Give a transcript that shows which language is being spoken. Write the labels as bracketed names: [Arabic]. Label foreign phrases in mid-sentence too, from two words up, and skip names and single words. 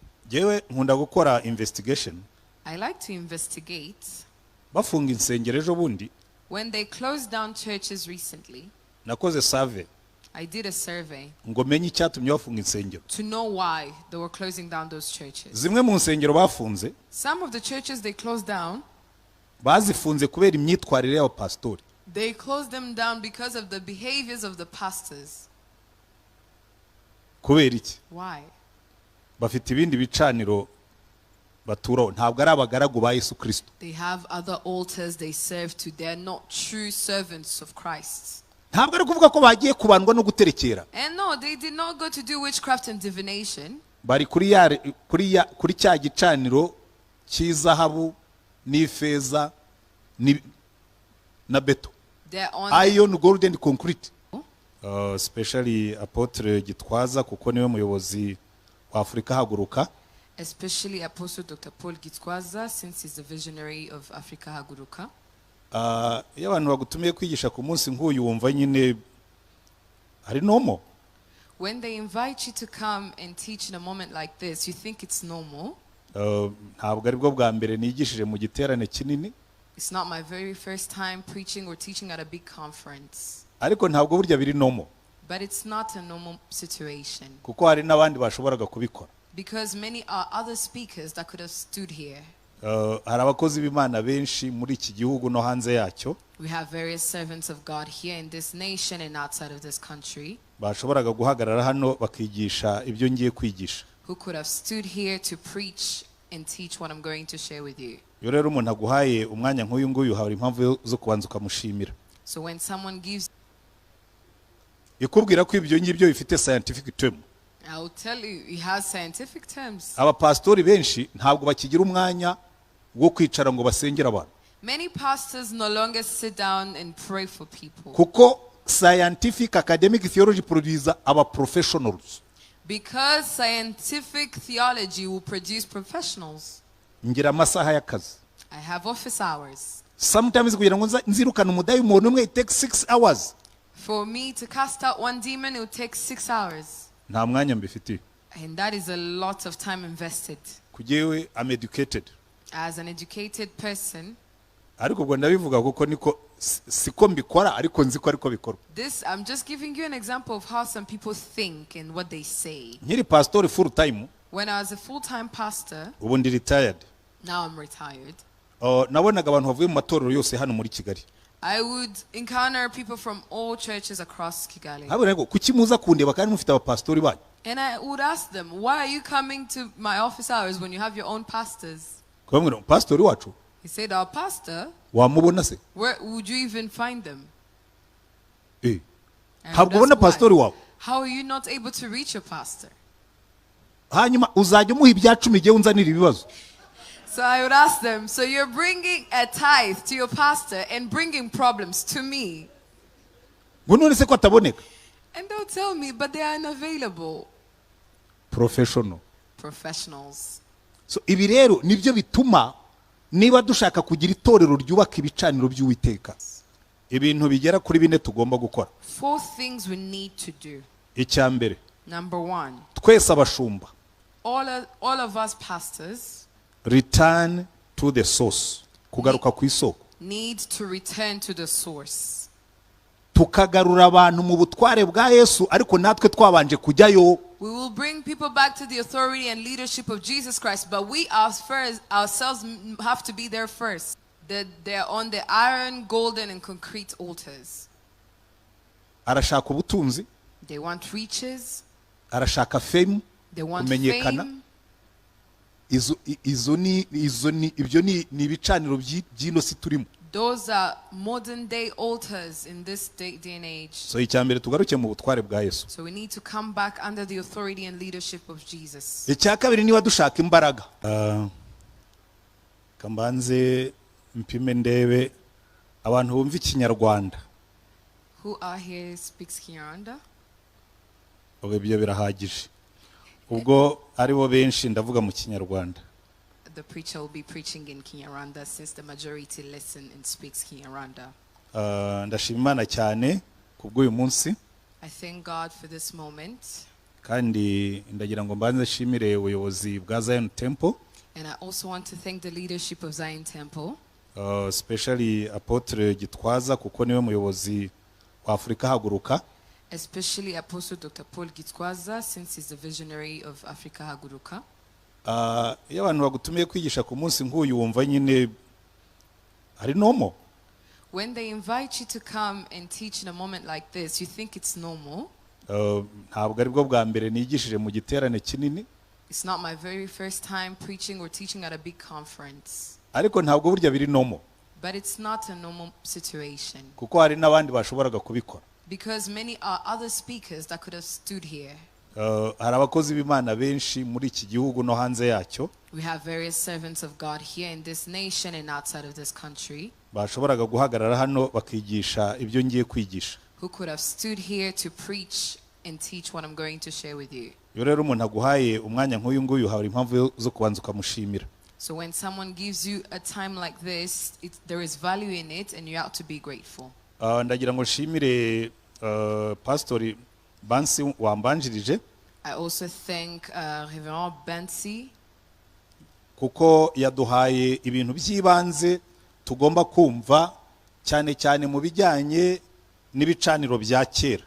[Kinyarwanda] Jewe nkunda gukora investigation. [English] I like to investigate. [Kinyarwanda] Bafunga insengero ejo bundi. [English] When they closed down churches recently, [Kinyarwanda] nakoze survey. [English] I did a survey [Kinyarwanda] ngo menye icyatumye bafunga insengero. [English] to know why they were closing down those churches. [Kinyarwanda] Zimwe mu nsengero bafunze. [English] Some of the churches they closed down. [Kinyarwanda] Bazifunze kubera imyitwarire y'abapastori. [English] They closed them down because of the behaviors of the pastors. [Kinyarwanda] Kubera iki? [English] Why? [Kinyarwanda] Bafite ibindi bicaniro baturaho, ntabwo ari abagaragu ba Yesu Kristo. [English] They have other altars they serve to. They're not true servants of Christ. [Kinyarwanda] Ntabwo ari kuvuga ko bagiye kubandwa no guterekera. [English] And no, they did not go to do witchcraft and divination. [Kinyarwanda] Bari kuri cya gicaniro cy'izahabu n'ifeza na beto. [English] They're on Iron, gold and concrete. [Kinyarwanda] Especially Apotre Gitwaza kuko niwe muyobozi wa Afrika Haguruka. [English] Especially Apostle Dr. Paul Gitwaza, since he's the visionary of Africa Haguruka. [Kinyarwanda] Iyo abantu bagutumiye kwigisha ku munsi nk'uyu wumva nyine ari normal. [English] When they invite you to come and teach in a moment like this, you think it's normal. [Kinyarwanda] Ntabwo ari bwo bwa mbere nigishije mu giterane kinini. [English] It's not my very first time preaching or teaching at a big conference. [Kinyarwanda] Ariko ntabwo burya biri normal. [English] But it's not a normal situation. [Kinyarwanda] Kuko hari n'abandi bashoboraga kubikora. [English] Because many are other speakers that could have stood here. [Kinyarwanda] Hari abakozi b'Imana benshi muri iki gihugu no hanze yacyo. [English] We have various servants of God here in this nation and outside of this country. [Kinyarwanda] Bashoboraga guhagarara hano bakigisha ibyo ngiye kwigisha. [English] Who could have stood here to preach and teach what I'm going to share with you. [Kinyarwanda] Iyo rero umuntu aguhaye umwanya nk'uyu nguyu hari impamvu zo kubanza ukamushimira. [English] So when someone gives, [Kinyarwanda] ikubwira ko ibyo ngibyo bifite scientific term. [English] I will tell you, it has scientific terms. [Kinyarwanda] Abapastori benshi ntabwo bakigira umwanya wo kwicara ngo basengere abantu. [English] Many pastors no longer sit down and pray for people. Kuko scientific academic theology produce aba professionals. Because scientific theology will produce professionals. [Kinyarwanda] Ngira amasaha y'akazi. [English] I have office hours. [Kinyarwanda] Sometimes kugira ngo nzirukane umudayimoni umwe [English] it takes 6 hours. For me to cast out one demon, it will take 6 hours. [Kinyarwanda] Nta mwanya mbifitiye. [English] And that is a lot of time invested. Kujewe I'm educated. As an educated person, [Kinyarwanda] ariko ubwo ndabivuga kuko niko siko mbikora ariko nzi ko ariko bikorwa. [English] This I'm just giving you an example of how some people think and what they say. [Kinyarwanda] Nkiri pastor [English] full time. When I was a full-time pastor, [Kinyarwanda] ubu ndi retired. [English] Now I'm retired. [Kinyarwanda] Nabonaga abantu bavuye mu matorero yose hano muri Kigali. [English] I would encounter people from all churches across Kigali. [Kinyarwanda] Haboneko kuki muza kundeba kandi mufite abapastori banyu. [English] And I would ask them, why are you coming to my office hours when you have your own pastors? [Kinyarwanda] Kwamwe pastori wacu. [English] He said, our pastor. [Kinyarwanda] Wamubona se? [English] Where would you even find them? [Kinyarwanda] Ntabwo ubona pastori wawe. [English] How are you not able to reach your pastor? [Kinyarwanda] Hanyuma uzajya umuha ibya 10 igihe unzanira ibibazo. [English] So I would ask them, so you're bringing a tithe to your pastor and bringing problems to me. [Kinyarwanda] None se ko ataboneka? [English] And they'll tell me, but they are unavailable. Professionals. [Kinyarwanda] So ibi rero nibyo bituma niba dushaka kugira itorero ryubaka ibicaniro by'Uwiteka. Ibintu bigera kuri bine tugomba gukora. [English] 4 things we need to do. [Kinyarwanda] Icyambere. [English] Number 1. [Kinyarwanda] Twese abashumba. [English] All of us pastors. Return to the source. [Kinyarwanda] Kugaruka ku isoko. [English] Need to return to the source. [Kinyarwanda] Tukagarura abantu mu butware bwa Yesu ariko natwe twabanje kujyayo. [English] We will bring people back to the authority and leadership of Jesus Christ, but we ourselves have to be there first. They're on the iron, golden, and concrete altars. [Kinyarwanda] Arashaka ubutunzi. [English] They want riches. [Kinyarwanda] Arashaka fame. [English] They want fame. [Kinyarwanda] Ibyo ni ibicaniro by'ino si turimo. [English] Those are modern day altars in this day and age. [Kinyarwanda] So icyambere tugaruke mu butware bwa Yesu. [English] So we need to come back under the authority and leadership of Jesus. [Kinyarwanda] Icyakabiri niba dushaka imbaraga. Kambanze mpime ndebe abantu bumva ikinyarwanda. [English] Who are here speaks Kinyarwanda? [Kinyarwanda] Ibyo birahagije. Ubwo ari bo benshi ndavuga mu kinyarwanda. [English] The preacher will be preaching in Kinyarwanda since the majority listen and speaks Kinyarwanda. [Kinyarwanda] Ndashima Imana cyane kubw'uyu munsi. [English] I thank God for this moment. [Kinyarwanda] kandi ndagira ngo mbanze nshimire ubuyobozi bwa Zion Temple, [English] And I also want to thank the leadership of Zion Temple, [Kinyarwanda] especially Apotre Gitwaza kuko niwe muyobozi wa Afrika Haguruka. [English] especially Apostle Dr. Paul Gitwaza, since he's the visionary of Africa Haguruka. [Kinyarwanda] Iyo abantu bagutumiye kwigisha ku munsi nk'uyu wumva nyine ari normal. [English] When they invite you to come and teach in a moment like this, you think it's normal. [Kinyarwanda] Ntabwo ari bwo bwa mbere nigishije mu giterane kinini, [English] It's not my very first time preaching or teaching at a big conference. [Kinyarwanda] ariko ntabwo burya biri normal [English] But it's not a normal situation, [Kinyarwanda] kuko hari n'abandi bashoboraga kubikora. [English] because many are other speakers that could have stood here. [Kinyarwanda] Hari abakozi b'Imana benshi muri iki gihugu no hanze yacyo [English] We have various servants of God here in this nation and outside of this country [Kinyarwanda] bashoboraga guhagarara hano bakigisha ibyo ngiye kwigisha. [English] who could have stood here to preach and teach what I'm going to share with you. [Kinyarwanda] Iyo rero umuntu aguhaye umwanya nk'uyu nguyu hari impamvu zo kubanza ukamushimira. [English] So when someone gives you a time like this, there is value in it and you have to be grateful. [Kinyarwanda] Ndagira ngo nshimire Pastor Bansi wambanjirije [English] I also thank Reverend Bansi [Kinyarwanda] kuko yaduhaye ibintu by'ibanze tugomba kumva cyane cyane mu bijyanye n'ibicaniro bya kera.